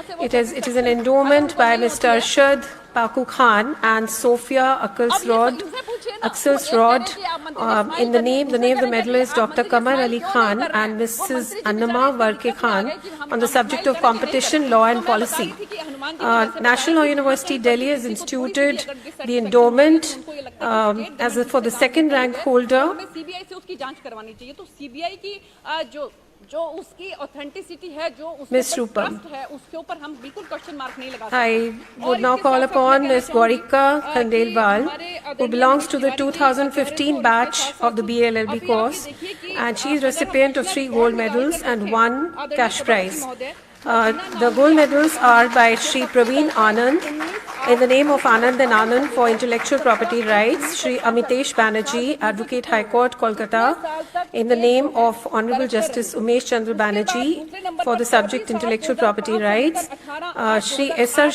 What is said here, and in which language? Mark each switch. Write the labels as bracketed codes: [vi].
[en] It is an endowment by Mr. Arshad Paku Khan and Sophia Akselsrod. In the name of the medalist Dr. Kamar Ali Khan and Mrs. Annama Varke Khan on the subject of competition law and policy. National Law University Delhi has instituted the endowment for the second rank holder. [hi] CBI से उसकी जांच करवानी चाहिए। तो CBI की जो उसकी authenticity है, जो उसके ट्रस्ट है, उसके ऊपर हम बिल्कुल [en] question mark [hi] नहीं लगा सकते। [en] I would now call upon Ms. Gaurika Khandelwal, who belongs to the 2015 batch of the BLLB course, and she is recipient of 3 gold medals and 1 cash prize. The gold medals are by Shri Praveen Anand, in the name of Anand and Anand for intellectual property rights, Shri Amitesh Banerjee, Advocate High Court, Kolkata, in the name of Honorable Justice Umesh Chandra Banerjee for the subject intellectual property rights, Shri S.R.